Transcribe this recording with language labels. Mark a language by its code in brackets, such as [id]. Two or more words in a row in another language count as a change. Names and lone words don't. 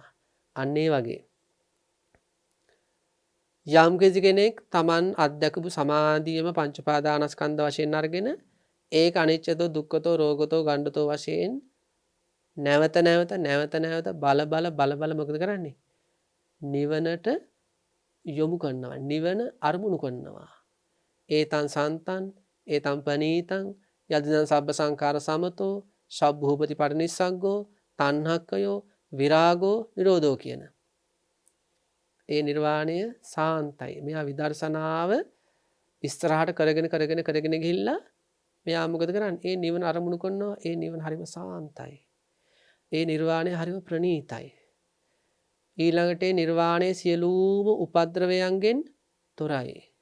[si] අන්න ඒ වගේ යම් කෙනෙක් Taman අත්දකපු සමාධියම පංච පාදානස්කන්ධ වශයෙන් අරගෙන ඒක [pi] අනිච්චතෝ දුක්ඛතෝ රෝගතෝ ගණ්ඩතෝ [si] වශයෙන් නැවත බල මොකද කරන්නේ? නිවනට යොමු කරනවා. නිවන අරමුණු කරනවා. [pi] ඒතං සන්තං ඒතං පනීතං යදිදං සබ්බ සංඛාර සමතෝ සබ්බූපති පරිනිස්සග්ගෝ තණ්හක්කයෝ විරාගෝ නිරෝධෝ [si] කියන ඒ නිර්වාණය සාන්තයි. මෙයා විදර්ශනාව ඉස්සරහට කරගෙන ගිහිල්ලා මෙයා මොකද කරන්නේ? ඒ නිවන අරමුණු කරනවා. ඒ නිවන හරිම සාන්තයි. ඒ නිර්වාණය හරිම ප්‍රණීතයි. ඊළඟට ඒ නිර්වාණය සියලුම උපද්‍රවයන්ගෙන් තොරයි.